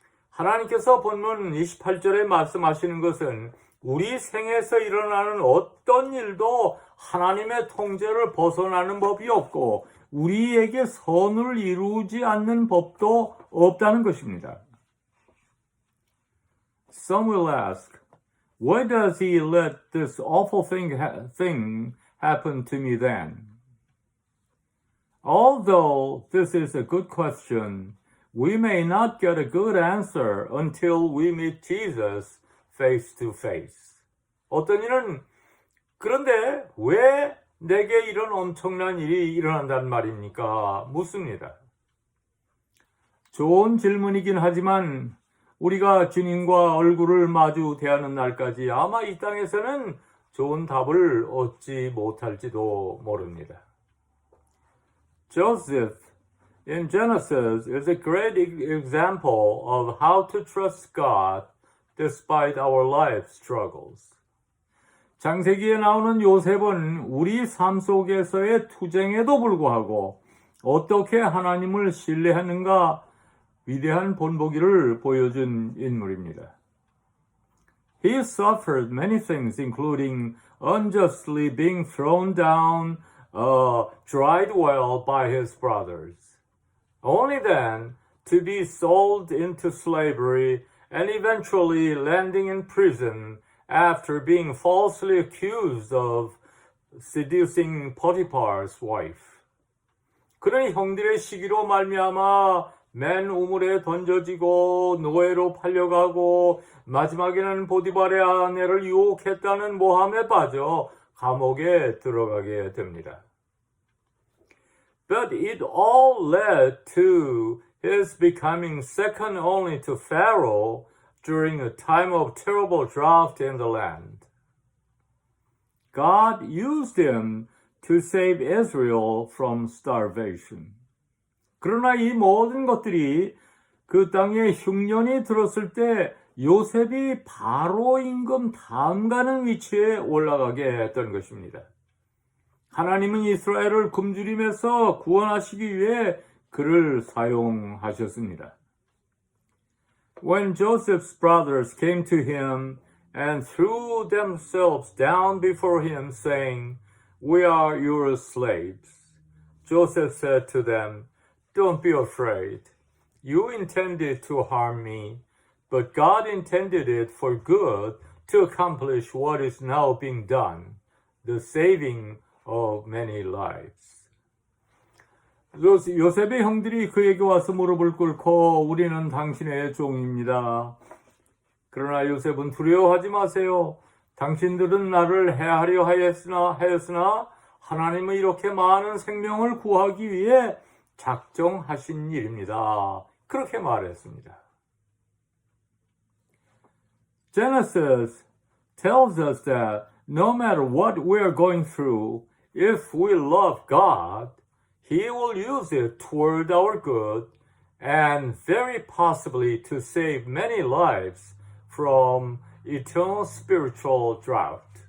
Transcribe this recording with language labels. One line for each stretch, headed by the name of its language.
Korean: 하나님께서 본문 28절에 말씀하시는 것은 우리 생에서 일어나는 어떤 일도 하나님의 통제를 벗어나는 법이 없고 우리에게 선을 이루지 않는 법도 없다는 것입니다.
English: Some will ask, why does he let this awful thing happen to me then? Although this is a good question, we may not get a good answer until we meet Jesus face to face.
Korean: 어떤 이는 그런데 왜 내게 이런 엄청난 일이 일어난단 말입니까? 묻습니다. 좋은 질문이긴 하지만 우리가 주님과 얼굴을 마주 대하는 날까지 아마 이 땅에서는 좋은 답을 얻지 못할지도 모릅니다.
English: Joseph in Genesis is a great example of how to trust God despite our life struggles.
Korean: 창세기에 나오는 요셉은 우리 삶 속에서의 투쟁에도 불구하고 어떻게 하나님을 신뢰하는가 위대한 본보기를 보여준 인물입니다.
English: He suffered many things, including unjustly being thrown down a dried well by his brothers. Only then to be sold into slavery and eventually landing in prison after being falsely accused of seducing Potiphar's wife.
Korean: 그는 형들의 시기로 말미암아 맨 우물에 던져지고 노예로 팔려가고 마지막에는 보디발의 아내를 유혹했다는 모함에 빠져 감옥에 들어가게 됩니다.
English: But it all led to his becoming second only to Pharaoh during a time of terrible drought in the land. God used him to save Israel from starvation.
Korean: 그러나 이 모든 것들이 그 땅에 흉년이 들었을 때 요셉이 바로 임금 다음 가는 위치에 올라가게 했던 것입니다. 하나님은 이스라엘을 굶주림에서 구원하시기 위해 그를 사용하셨습니다.
English: When Joseph's brothers came to him and threw themselves down before him, saying, "We are your slaves," Joseph said to them, "Don't be afraid. You intended to harm me, but God intended it for good to accomplish what is now being done, the saving of many lives."
Korean: 요셉의 형들이 그에게 와서 무릎을 꿇고 우리는 당신의 종입니다. 그러나 요셉은 두려워하지 마세요. 당신들은 나를 해하려 하였으나 하나님은 이렇게 많은 생명을 구하기 위해 작정하신 일입니다. 그렇게 말했습니다.
English: Genesis tells us that no matter what we're going through, if we love God, He will use it toward our good and very possibly to save many lives from eternal spiritual drought.